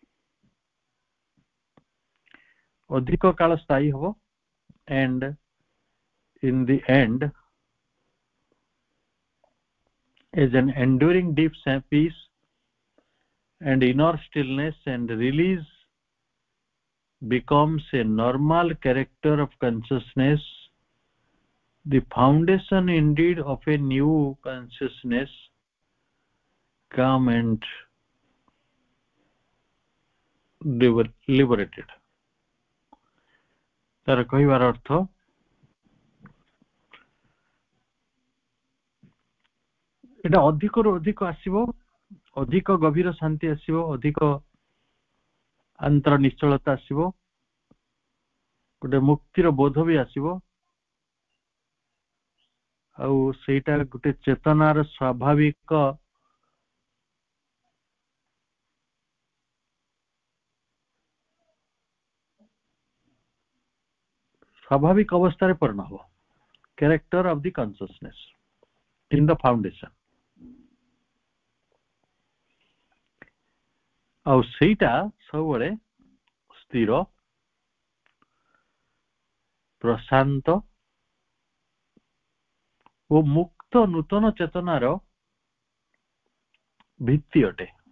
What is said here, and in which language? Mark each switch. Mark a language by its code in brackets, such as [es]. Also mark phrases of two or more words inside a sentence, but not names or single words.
[or] ଅଧିକ କାଳ ସ୍ଥାୟୀ ହେବ, [en] and in the end is an enduring deep peace and inner stillness and release becomes a normal character of consciousness, the foundation indeed of a new consciousness calm and liberated। [or] ତାର କହିବାର ଅର୍ଥ ଏଟା ଅଧିକରୁ ଅଧିକ ଆସିବ, ଅଧିକ ଗଭୀର ଶାନ୍ତି ଆସିବ, ଅଧିକ ଅନ୍ତର ନିଶ୍ଚଳତା ଆସିବ, ଗୋଟେ ମୁକ୍ତିର ବୋଧ ବି ଆସିବ, ଆଉ ସେଇଟା ଗୋଟେ ଚେତନାର ସ୍ୱାଭାବିକ ଅବସ୍ଥାରେ ପରିଣତ ହେବ, [en] character of the consciousness in the foundation। [or] ଆଉ ସେଇଟା ସବୁବେଳେ ସ୍ଥିର, ପ୍ରଶାନ୍ତ ଓ ମୁକ୍ତ ନୂତନ ଚେତନାର ଭିତ୍ତି ଅଟେ।